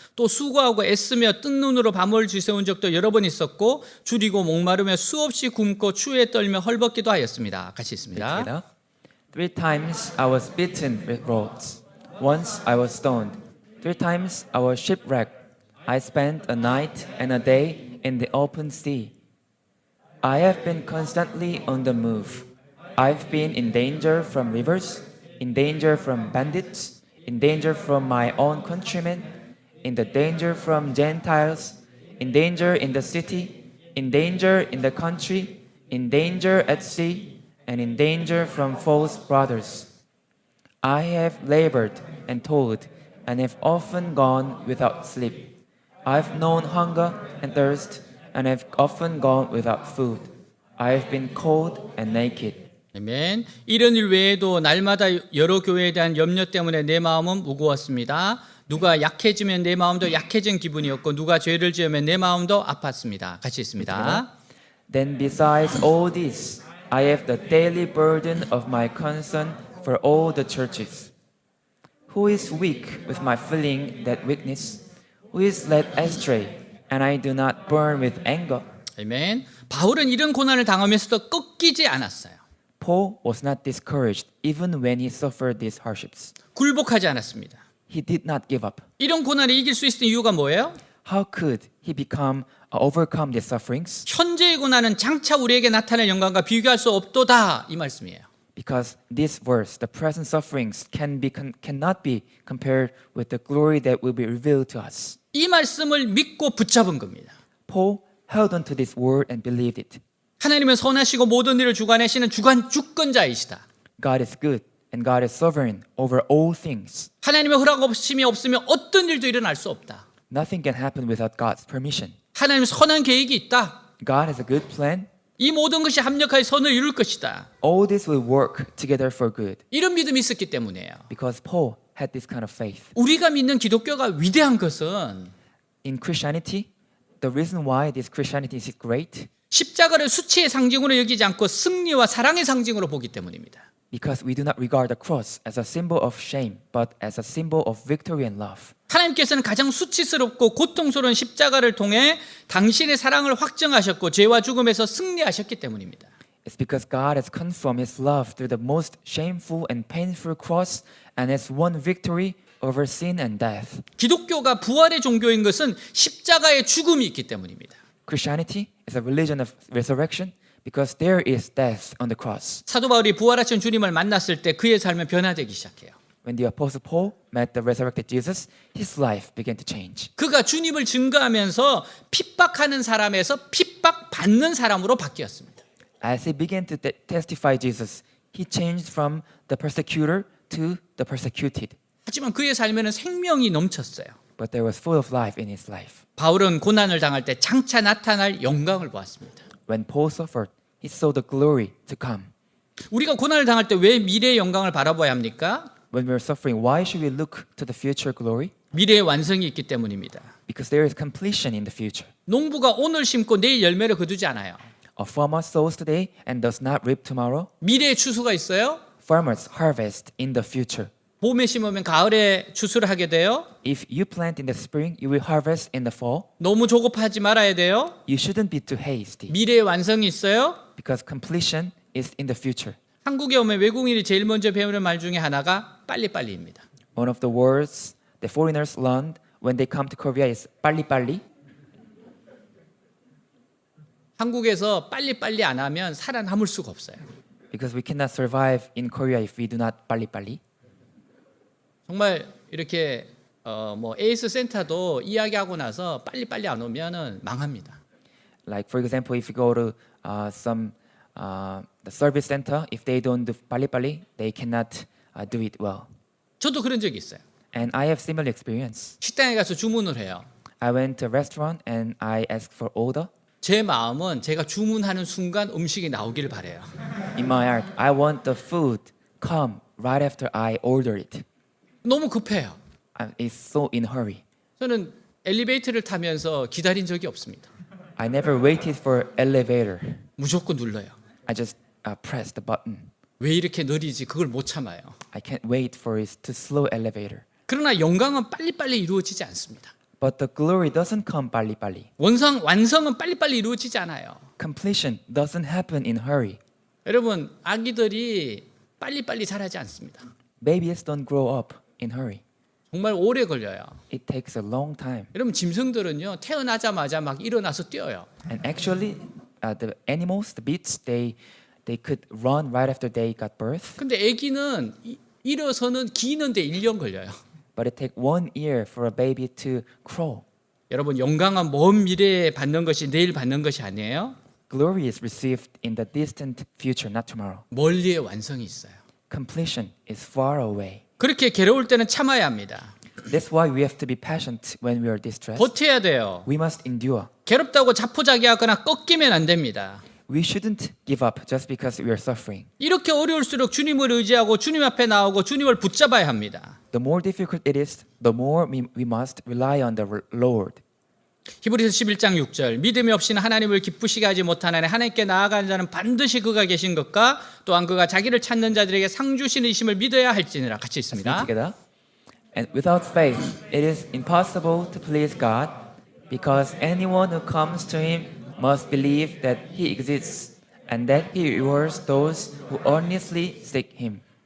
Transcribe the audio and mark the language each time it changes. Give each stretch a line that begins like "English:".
Korean: 또 수고하고 애쓰며 뜬 눈으로 밤을 지새운 적도 여러 번 있었고 줄이고 목마르며 수없이 굶고 추위에 떨며 헐벗기도 하였습니다. 같이 있습니다.
English: Together. 3 times I was beaten with rods. Once I was stoned. 3 times I was shipwrecked. I spent a night and a day in the open sea. I have been constantly on the move. I've been in danger from rivers, in danger from bandits, in danger from my own countrymen, in the danger from Gentiles, in danger in the city, in danger in the country, in danger at sea, and in danger from false brothers. I have labored and toiled, and have often gone without sleep. I've known hunger and thirst, and have often gone without food. I have been cold and naked.
Korean: 아멘. 이런 일 외에도 날마다 여러 교회에 대한 염려 때문에 내 마음은 무거웠습니다. 누가 약해지면 내 마음도 약해진 기분이었고 누가 죄를 지으면 내 마음도 아팠습니다. 같이 있습니다.
English: Then besides all this, I have the daily burden of my concern for all the churches. Who is weak with my feeling that weakness? Who is led astray, and I do not burn with anger?
Korean: 아멘. 바울은 이런 고난을 당하면서도 꺾이지 않았어요.
English: Paul was not discouraged even when he suffered these hardships.
Korean: 굴복하지 않았습니다.
English: He did not give up.
Korean: 이런 고난을 이길 수 있는 이유가 뭐예요?
English: How could he overcome these sufferings?
Korean: 현재의 고난은 장차 우리에게 나타날 영광과 비교할 수 없도다 이 말씀이에요.
English: Because this verse, the present sufferings, cannot be compared with the glory that will be revealed to us.
Korean: 이 말씀을 믿고 붙잡은 겁니다.
English: Paul held on to this word and believed it.
Korean: 하나님은 선하시고 모든 일을 주관하시는 주권자이시다.
English: God is good and God is sovereign over all things.
Korean: 하나님의 허락 없음이 없으면 어떤 일도 일어날 수 없다.
English: Nothing can happen without God's permission.
Korean: 하나님은 선한 계획이 있다.
English: God has a good plan.
Korean: 이 모든 것이 합력하여 선을 이룰 것이다.
English: All this will work together for good.
Korean: 이런 믿음이 있었기 때문이에요.
English: Because Paul had this kind of faith.
Korean: 우리가 믿는 기독교가 위대한 것은
English: In Christianity, the reason why this Christianity is great,
Korean: 십자가를 수치의 상징으로 여기지 않고 승리와 사랑의 상징으로 보기 때문입니다.
English: because we do not regard the cross as a symbol of shame, but as a symbol of victory and love.
Korean: 하나님께서는 가장 수치스럽고 고통스러운 십자가를 통해 당신의 사랑을 확증하셨고 죄와 죽음에서 승리하셨기 때문입니다.
English: It's because God has confirmed His love through the most shameful and painful cross and has won victory over sin and death.
Korean: 기독교가 부활의 종교인 것은 십자가의 죽음이 있기 때문입니다.
English: Christianity is a religion of resurrection because there is death on the cross.
Korean: 사도 바울이 부활하신 주님을 만났을 때 그의 삶은 변화되기 시작해요.
English: When the Apostle Paul met the resurrected Jesus, his life began to change.
Korean: 그가 주님을 증거하면서 핍박하는 사람에서 핍박받는 사람으로 바뀌었습니다.
English: As he began to testify Jesus, he changed from the persecutor to the persecuted.
Korean: 하지만 그의 삶에는 생명이 넘쳤어요.
English: But there was full of life in his life.
Korean: 바울은 고난을 당할 때 장차 나타날 영광을 보았습니다.
English: When Paul suffered, he saw the glory to come.
Korean: 우리가 고난을 당할 때 왜 미래의 영광을 바라봐야 합니까?
English: When we're suffering, why should we look to the future glory?
Korean: 미래의 완성이 있기 때문입니다.
English: Because there is completion in the future.
Korean: 농부가 오늘 심고 내일 열매를 거두지 않아요.
English: A farmer sows today and does not reap tomorrow.
Korean: 미래의 추수가 있어요.
English: Farmers harvest in the future.
Korean: 봄에 심으면 가을에 추수를 하게 돼요.
English: If you plant in the spring, you will harvest in the fall.
Korean: 너무 조급하지 말아야 돼요.
English: You shouldn't be too hasty
Korean: 미래의 완성이 있어요.
English: because completion is in the future.
Korean: 한국에 오면 외국인이 제일 먼저 배우는 말 중에 하나가 빨리빨리입니다.
English: One of the words that foreigners learned when they come to Korea is 빨리빨리.
Korean: 한국에서 빨리빨리 안 하면 살아남을 수가 없어요.
English: Because we cannot survive in Korea if we do not 빨리빨리.
Korean: 정말 이렇게 에이스 센터도 이야기하고 나서 빨리빨리 안 오면은 망합니다.
English: Like for example, if you go to the service center, if they don't do 빨리빨리, they cannot do it well.
Korean: 저도 그런 적이 있어요.
English: And I have similar experience.
Korean: 식당에 가서 주문을 해요.
English: I went to a restaurant and I asked for order.
Korean: 제 마음은 제가 주문하는 순간 음식이 나오길 바래요.
English: In my heart, I want the food come right after I order it.
Korean: 너무 급해요.
English: It's so in hurry.
Korean: 저는 엘리베이터를 타면서 기다린 적이 없습니다.
English: I never waited for elevator.
Korean: 무조건 눌러요.
English: I just press the button.
Korean: 왜 이렇게 느리지? 그걸 못 참아요.
English: I can't wait for it to slow elevator.
Korean: 그러나 영광은 빨리빨리 이루어지지 않습니다.
English: But the glory doesn't come 빨리빨리.
Korean: 완성은 빨리빨리 이루어지지 않아요.
English: Completion doesn't happen in hurry.
Korean: 여러분, 아기들이 빨리빨리 자라지 않습니다.
English: Babies don't grow up in hurry.
Korean: 정말 오래 걸려요.
English: It takes a long time.
Korean: 여러분, 짐승들은요, 태어나자마자 막 일어나서 뛰어요.
English: And actually, the animals, the beasts, they could run right after they got birth.
Korean: 근데 아기는 일어서는 기는데 1년 걸려요.
English: But it takes 1 year for a baby to crawl.
Korean: 여러분, 영광은 먼 미래에 받는 것이 내일 받는 것이 아니에요.
English: Glory is received in the distant future, not tomorrow.
Korean: 멀리에 완성이 있어요.
English: Completion is far away.
Korean: 그렇게 괴로울 때는 참아야 합니다.
English: That's why we have to be patient when we are distressed.
Korean: 버텨야 돼요.
English: We must endure.
Korean: 괴롭다고 자포자기하거나 꺾이면 안 됩니다.
English: We shouldn't give up just because we are suffering.
Korean: 이렇게 어려울수록 주님을 의지하고 주님 앞에 나오고 주님을 붙잡아야 합니다.
English: The more difficult it is, the more we must rely on the Lord.
Korean: 히브리서 11장 6절 믿음이 없이는 하나님을 기쁘시게 하지 못하나니 하나님께 나아가는 자는 반드시 그가 계신 것과 또한 그가 자기를 찾는 자들에게 상 주시는 을 믿어야 할지니라. 같이
English: Let's read
Korean: 있습니다.
English: together. And without faith, it is impossible to please God, because anyone who comes to Him must believe that He exists and that He rewards those who earnestly seek Him.